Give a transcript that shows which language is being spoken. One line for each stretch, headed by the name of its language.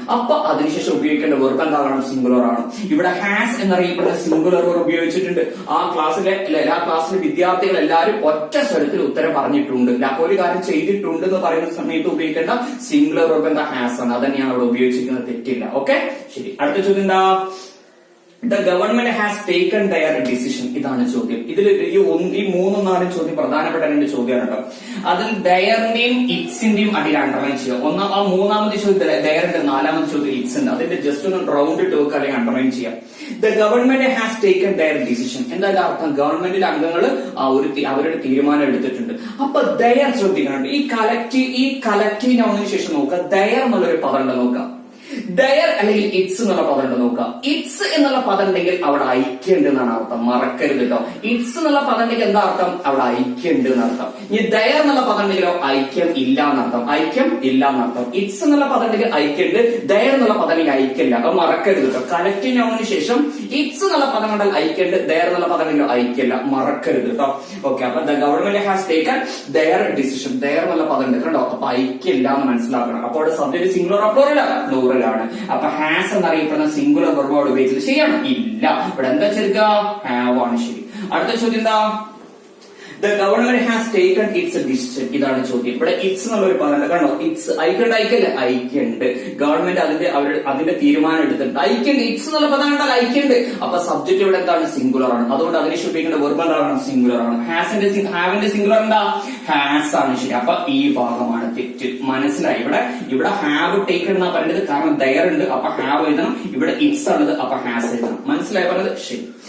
Malayalam: അപ്പൊ അതിനുശേഷം ഉപയോഗിക്കേണ്ട വെർബ് എന്താകണം? സിംഗുലർ ആണ്. ഇവിടെ ഹാസ് എന്നറിയപ്പെടുന്ന സിംഗുലർ വെർബ് ഉപയോഗിച്ചിട്ടുണ്ട്. ആ ക്ലാസ്സിലെ എല്ലാ ക്ലാസ്സിലെ വിദ്യാർത്ഥികൾ എല്ലാവരും ഒറ്റ സ്വരത്തിൽ ഉത്തരം പറഞ്ഞിട്ടുണ്ട്. അപ്പൊ ഒരു കാര്യം ചെയ്തിട്ടുണ്ട് എന്ന് പറയുന്ന സമയത്ത് ഉപയോഗിക്കേണ്ട സിംഗുലർ വെർബ് എന്താ? ഹാസ് ആണ്. അത് തന്നെയാണ് അവിടെ ഉപയോഗിച്ചിരിക്കുന്നത്. തെറ്റില്ല. ഓക്കെ, ശരി. അടുത്ത ചോദ്യം എന്താ?
English: The government has taken their decision.
Malayalam: ഇതാണ് ചോദ്യം. ഇതിൽ ഈ 3-4 ചോദ്യം പ്രധാനപ്പെട്ട 2 ചോദ്യമാണ് കേട്ടോ. അതിൽ ദയറിന്റെയും ഇറ്റ്സിന്റെയും അടിയിൽ അണ്ടർലൈൻ ചെയ്യുക. ആ മൂന്നാമത്തെ ചോദ്യത്തിൽ ദയറിന്റെ, നാലാമത്തെ ചോദ്യം ഇറ്റ്സ് ഉണ്ട്. അതിന്റെ ജസ്റ്റ് ഒന്ന് റൗണ്ട് ഇട്ട് വെക്കുക, അല്ലെങ്കിൽ അണ്ടർലൈൻ ചെയ്യാം.
English: The government has taken their decision.
Malayalam: എന്താ അർത്ഥം? ഗവൺമെന്റിലെ അംഗങ്ങൾ അവരുടെ തീരുമാനം എടുത്തിട്ടുണ്ട്. അപ്പൊ ദയർ ശ്രദ്ധിക്കണം. ഈ കളക്റ്റീവ് നൗണിന് ശേഷം നോക്കുക, ദയർ എന്നുള്ളൊരു പദം ഉണ്ട് നോക്കുക. ദയർ അല്ലെങ്കിൽ ഇറ്റ്സ് എന്നുള്ള പദം ഉണ്ട് നോക്കുക. ഇറ്റ്സ് എന്നുള്ള പദം ഉണ്ടെങ്കിൽ അവിടെ ഐക്യുണ്ട് എന്നാണ് അർത്ഥം. മറക്കരുത് കേട്ടോ. ഇറ്റ്സ് എന്നുള്ള പദം ഉണ്ടെങ്കിൽ എന്താ അർത്ഥം? അവിടെ ഐക്യുണ്ട് എന്നർത്ഥം. ഇനി ദയർ എന്നുള്ള പദം ഉണ്ടെങ്കിലോ ഐക്യം ഇല്ല എന്നർത്ഥം. ഐക്യം ഇല്ല എന്നർത്ഥം. ഇറ്റ്സ് എന്നുള്ള പദം ഉണ്ടെങ്കിൽ ഐക്യുണ്ട്, ദയർ എന്നുള്ള പദം ഉണ്ടെങ്കിൽ ഐക്യമില്ല. അപ്പൊ മറക്കരുത് കേട്ടോ. കളക്റ്റീവ് നൗണിന് ശേഷം ഇറ്റ്സ് എന്നുള്ള പദം കണ്ടാൽ ഐക്യുണ്ട്, ദയർ എന്നുള്ള പദം ഉണ്ടെങ്കിൽ ഐക്യമില്ല. മറക്കരുത് കേട്ടോ. ഓക്കെ, അപ്പൊ
English: The government has taken their decision.
Malayalam: There എന്നുള്ള പദം ഉണ്ട് കണ്ടോ. അപ്പൊ ഐക്യമില്ല എന്ന് മനസ്സിലാക്കണം. അപ്പോൾ അവിടെ സബ്ജക്ട് സിംഗുലർ പ്ലൂറൽ ആണ്. അപ്പൊ ഹാസ് എന്നറിയപ്പെടുന്ന സിംഗുലർ വെർബോട് ഉപയോഗിച്ചത് ശരിയാണ്? ഇല്ല. ഇവിടെ എന്താ ചേർക്കുക? ഹാവ് ആണ്. ശരി. അടുത്ത ചോദ്യം എന്താ?
English: The government has taken its decision.
Malayalam: ഇതാണ് ചോദ്യം. ഇവിടെ ഇറ്റ്സ് എന്നുള്ള ഒരു പദം കണ്ടോ. ഇറ്റ്സ് ഐക്യുണ്ട്, ഐക്യല്ലേ? ഐക്യുണ്ട്. ഗവൺമെന്റ് അതിന്റെ തീരുമാനം എടുത്തിട്ടുണ്ട്. ഐക്യുണ്ട്. ഇറ്റ്സ് എന്നുള്ള പദം കണ്ടാൽ ഐക്യുണ്ട്. അപ്പൊ സബ്ജക്ട് ഇവിടെ എന്താണ്? സിംഗുലർ ആണ്. അതുകൊണ്ട് അതിനെ ഉപയോഗിക്കേണ്ട വെർബ് എന്താണ്? സിംഗുലർ ആണ്. ഹാവിന്റെ സിംഗുലർ എന്താ? ഹാസ് ആണ്. ശരി. അപ്പൊ ഈ ഭാഗമാണ് തെറ്റ്. മനസ്സിലായി? ഇവിടെ ഹാവ് ടേക്കൺ എന്നാ പറയുന്നത്. കാരണം ദയർ ഉണ്ട്. അപ്പൊ ഹാവ് എഴുതണം. ഇവിടെ ഇറ്റ്സ് ആണത്. അപ്പൊ ഹാസ് എഴുതണം. മനസ്സിലായി പറഞ്ഞത്? ശരി.